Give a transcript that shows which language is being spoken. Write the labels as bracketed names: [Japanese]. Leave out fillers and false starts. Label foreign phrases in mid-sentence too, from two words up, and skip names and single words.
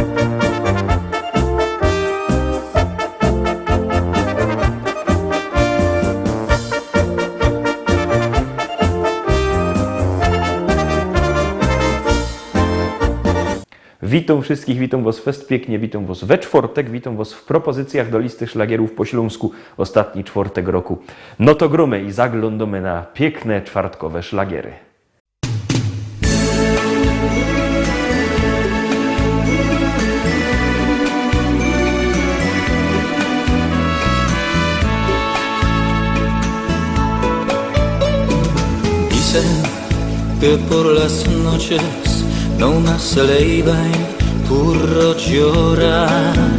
[Polish] Witam wszystkich, witam was fest pięknie, witam was we czwartek, witam was w propozycjach do listy szlagierów po śląsku ostatni czwartek roku. No to gromy i zaglądamy na piękne czwartkowe szlagiery. [Spanish] Dicen que por las noches no más se le iban puro llorar.